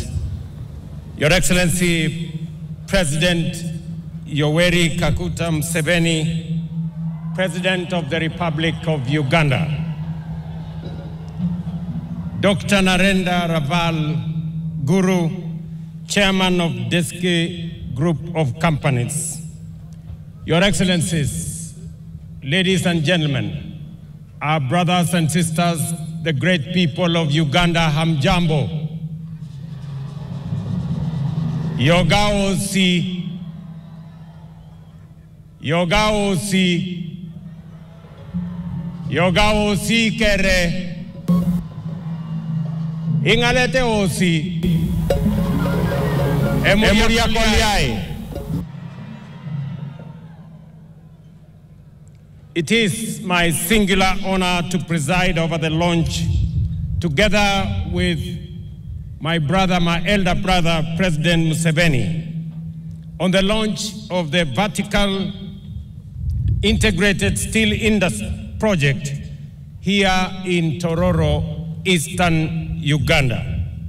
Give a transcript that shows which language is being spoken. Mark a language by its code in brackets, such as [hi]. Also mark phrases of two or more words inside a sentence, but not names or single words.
[en] Your Excellency, President Yoweri Kaguta Museveni, President of the Republic of Uganda, Dr. Narendra Raval Guru, Chairman of Devki Group of Companies, Your Excellencies, ladies and gentlemen, our brothers and sisters, the great people of Uganda, hamjambo. [teo] Yogaosi, Yogaosi, Yogaosi kere, Ingalete osi, Emuria koliai. [en] It is my singular honor to preside over the launch, together with my brother, my elder brother, President Museveni, on the launch of the vertical integrated steel industry project here in Tororo, eastern Uganda.